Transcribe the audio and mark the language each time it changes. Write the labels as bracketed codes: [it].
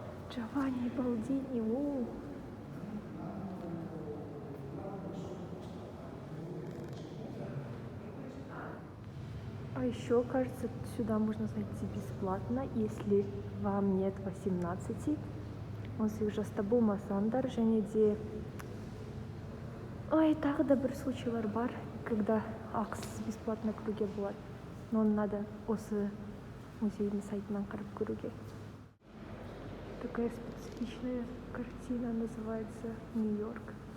[ru] Джованни Балдини. А еще, кажется, сюда можно зайти бесплатно, если вам нет 18. [kk] Осы жаста болмасаңдар, және де тағы да бір случайлар бар, [ru] когда [kk] ақысыз бесплатно кіруге болады. [ru] Но надо [kk] осы музейдің сайтынан қарап көруге. [ru] Такая специфичная картина, называется «Нью-Йорк».